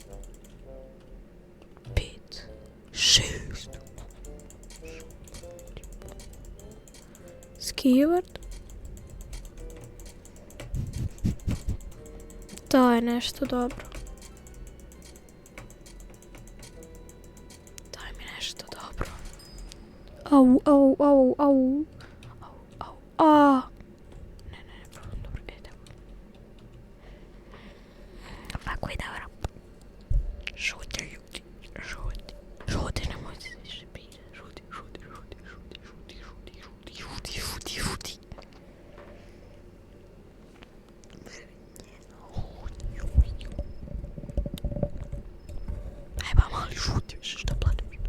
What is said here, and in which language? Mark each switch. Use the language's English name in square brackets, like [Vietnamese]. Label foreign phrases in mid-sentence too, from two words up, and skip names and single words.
[Bosnian] 5, 6. Skivard. To je nešto dobro. Daj mi nešto dobro. Au, au, au, au. Au, au, a. Ne, problem, dobro, idemo. Ovako je dobro. Šuti, ljudi, šuti. Šuti, nemojte se više pita. Šuti. Aj ba, mali, šuti više, šta plačeš?